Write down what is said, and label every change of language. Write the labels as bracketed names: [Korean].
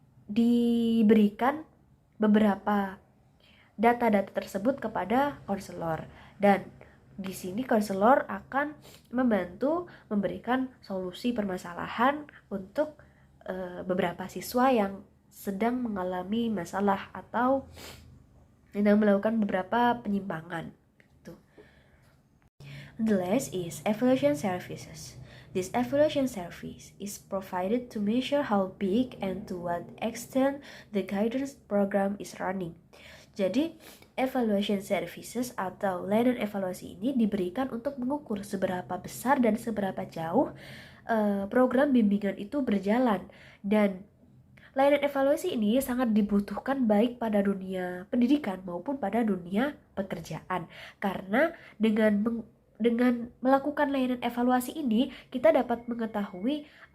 [Indonesian] diberikan beberapa data-data tersebut kepada konselor, dan di sini konselor akan membantu memberikan solusi permasalahan untuk beberapa siswa yang sedang mengalami masalah atau sedang melakukan beberapa penyimpangan. [English] The last is evaluation services. This evaluation service is provided to measure how big and to what extent the guidance program is running. [Indonesian] Jadi, evaluation services atau layanan evaluasi ini diberikan untuk mengukur seberapa besar dan seberapa jauh program bimbingan itu berjalan, dan layanan evaluasi ini sangat dibutuhkan baik pada dunia pendidikan maupun pada dunia pekerjaan, karena dengan melakukan layanan evaluasi ini kita dapat mengetahui